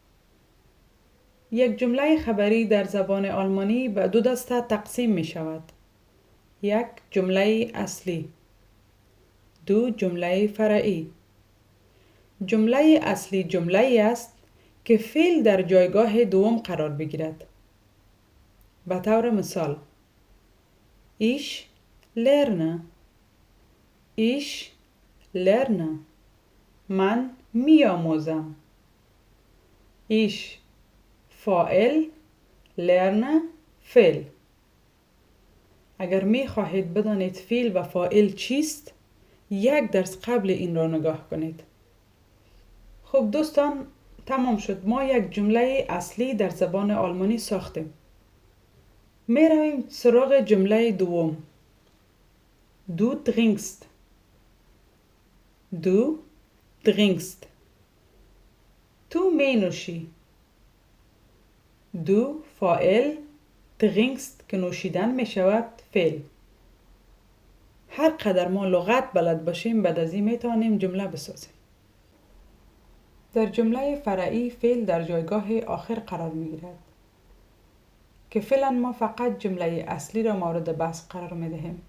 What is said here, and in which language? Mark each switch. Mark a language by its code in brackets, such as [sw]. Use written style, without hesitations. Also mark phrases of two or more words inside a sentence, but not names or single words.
[fa] یک جمله خبری در زبان آلمانی به دو دسته تقسیم می شود. یک جمله اصلی، دو جمله فرعی. جمله اصلی جمله‌ای است که فعل در جایگاه دوم قرار بگیرد. به طور مثال [de] Ich lerne. Ich lerne. [fa] من می‌آموزم. Ich فاعل lerne فعل. اگر می خواهید بدانید فعل و فاعل چیست، یک درس قبل این را نگاه کنید. خب دوستان، تمام شد. ما یک جمله اصلی در زبان آلمانی ساختیم. می رویم سراغ جمله دوم. [de] Du trinkst. Du trinkst. [fa] تو می نوشی. Du فاعل، trinkst که نوشیدن می شود فعل. هر قدر ما لغت بلد باشیم بعد از این می توانیم جمله بسازیم. در جمله فرعی فعل در جایگاه آخر قرار می گیرد که فعلا ما فقط جمله اصلی را مورد بحث قرار می دهیم.